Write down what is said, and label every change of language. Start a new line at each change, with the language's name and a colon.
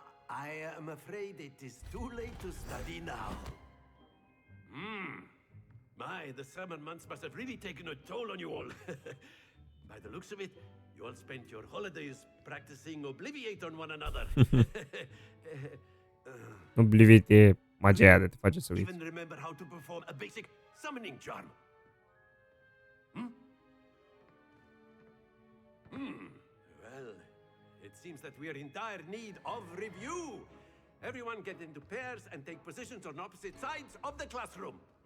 English: I am afraid it is too late to study now. My, the summer months must have really taken a toll on you all. By the looks of it, you all spent your holidays practicing Obliviate on one another.
Romanian: Obliviate e magia aia de te face să uiți.
English: Even remember how to perform a basic summoning charm. Well, it seems that we are in dire need of review. Everyone get into pairs and take positions on opposite sides of the classroom.